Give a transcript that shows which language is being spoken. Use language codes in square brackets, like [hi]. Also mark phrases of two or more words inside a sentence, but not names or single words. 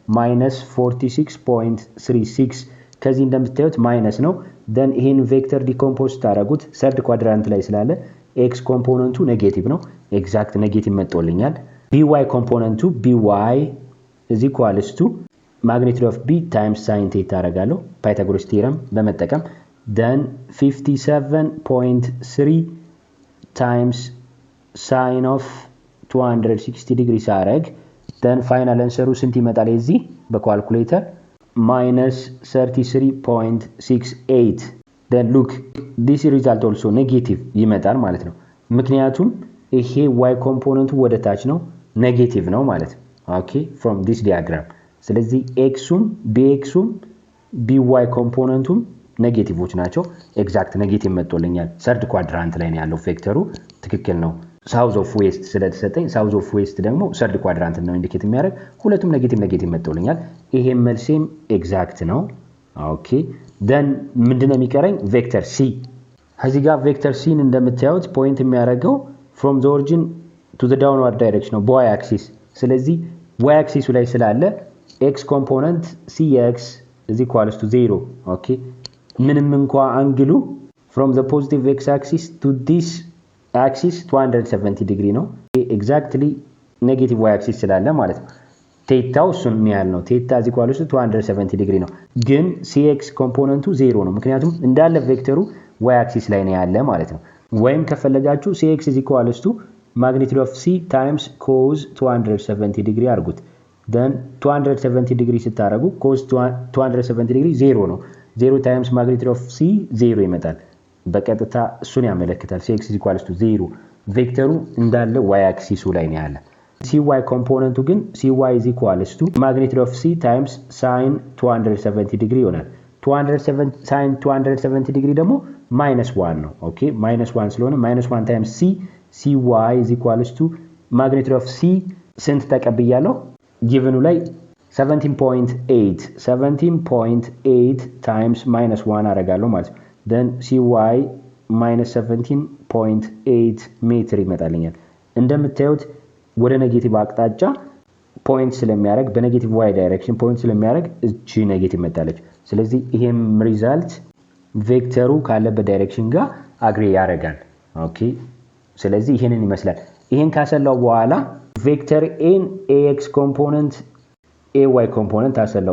[am] -46.36 ከዚህ እንደምታዩት ማይነስ ነው then ይሄን ቬክተር ዲኮምፖዝ ታረጉት [en] third quadrant [am] ላይ ስላለ x ኮምፖነንቱ ኔጌቲቭ ነው [en] exact negative [am] መጥቶልኛል by ኮምፖነንቱ [en] by is equals to magnitude of b times sin theta [am] አረጋለሁ Pythagoras theorem በመጠቀም then [en] 57.3 times sin of 260 degrees አረግ then final answer [am] ስንት ይመጣል እዚህ በካልኩሌተር -33.68 [en] then look this result also negative [am] ይመጣል ማለት ነው ምክንያቱም ይሄ y ኮምፖነንቱ ወደ ታች ነው ኔጌቲቭ ነው ማለት ነው ኦኬ [en] from this diagram [am] ስለዚህ x ም bx ም by ኮምፖነንቱም ኔጌቲቮች ናቸው [en] exact negative [am] መጥቶልኛል [en] third quadrant [am] ላይ ነው ያለው ቬክተሩ ትክክል ነው [en] south of west [am] ስለተሰጠኝ [en] south of west [am] ደግሞ [en] third quadrant [am] ነው ኢንዲኬት የሚያደርግ ሁለቱም ኔጌቲቭ መጥቶልኛል ይሄ መልሴም ኤግዛክት ነው ኦኬ then ምንድነው የሚቀረኝ ቬክተር c እዚህ ጋር ቬክተር c እንደምታዩት ፖይንት የሚያደርገው [en] from the origin to the downward direction of y axis [am] ስለዚህ [en] y axis [am] ላይ ስላለ [en] x component cx is equals to 0 [am] ኦኬ ምንም እንኳን አንግሉ from [en] the positive x axis to this axis 270 degree ነው exactly negative y axis [am] ስላለ ማለት ነው ቴታው እሱን ያህል ነው [en] ቴታ is equals to 270 degree [am] ነው ግን [en] cx ኮምፖነንቱ 0 ነው [am] ምክንያቱም እንዳለ ቬክተሩ [en] y axis [am] ላይ ነው ያለ ማለት ነው ወይም ከፈለጋችሁ [en] cx is equals to magnitude of c times cos 270 degree [am] አርጉት then [en] 270 degree [am] ስታረጉ [en] cos 270 degree [am] 0 ነው [en] 0 times magnitude of c 0 [am] ይመጣል በቀጥታ እሱን ያመለክታል cx [en] is equals to 0 [am] ቬክተሩ እንዳለ [en] y axis [am] ላይ ነው ያለ [en] cy ኮምፖነንቱ ግን cy is equals to magnitude of c times sin 270 degree ይሆናል 270 sin 270 degree [am] ደግሞ -1 ነው ኦኬ -1 ስለሆነ [en] -1 times c cy is equals to magnitude of c [am] ስንት ተቀብያለሁ [en] given ላይ 17.8 times -1 [am] አደርጋለሁ ማለት ነው [en] then cy [am] -17.8 ሜትር ይመጣልኛል እንደምታዩት ወደ ኔጌቲቭ አቅጣጫ ፖይንት ስለሚያደርግ በኔጌቲቭ y ዳይሬክሽን ፖይንት ስለሚያደርግ እቺ ኔጌቲቭ መጣለች ስለዚህ ይሄም ሪዛልት ቬክተሩ ካለበት ዳይሬክሽን ጋር አግሪ ያደርጋል ኦኬ ስለዚህ ይሄንን ይመስላል ይሄን ካሰላው በኋላ ቬክተር a ax ኮምፖነንት ay ኮምፖነንት አሰላው